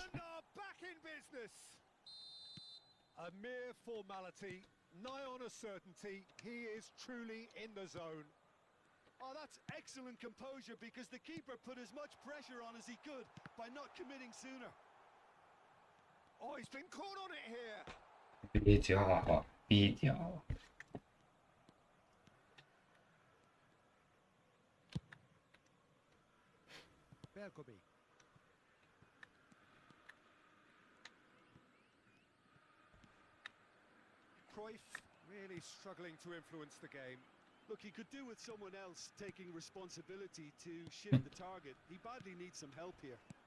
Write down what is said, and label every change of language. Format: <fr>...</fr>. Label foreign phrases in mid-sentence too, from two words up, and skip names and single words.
<en>England are back in business. A mere formality, nigh on a certainty. He is truly in the zone. Oh, that's excellent composure because the keeper put as much pressure on as he could by not committing sooner. Oh, he's been caught on it here.</en> <sr>Vidi ovo, vidi ovo.</sr> <en>Bergomi. Cruyff really struggling to influence the game. Look, he could do with someone else taking responsibility to shift the target. He badly needs some help here.</en>